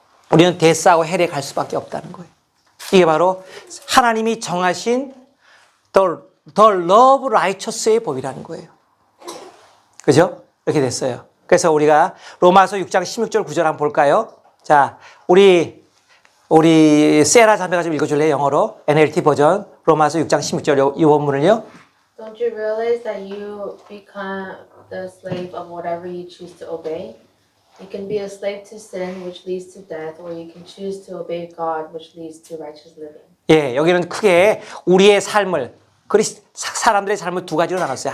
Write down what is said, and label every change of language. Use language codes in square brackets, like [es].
[ko] 우리는 데스하고 헬에 갈 수밖에 없다는 거예요. 이게 바로 하나님이 정하신 [en] the love righteous [ko] 의 법이라는 거예요. 그죠? 이렇게 됐어요. 그래서 우리가 로마서 6장 16절 9절 한번 볼까요? 자, 우리 세라 자매가 좀 읽어줄래요? 영어로 NLT 버전 로마서 6장 16절 이 원문을요. [en] Don't you realize that you become the slave of whatever you choose to obey? You can be a slave to sin, which leads to death, or you can choose to obey God, which leads to righteous living. [ko] 예, 여기는 크게 우리의 삶을 사람들의 삶을 두 가지로 나눴어요.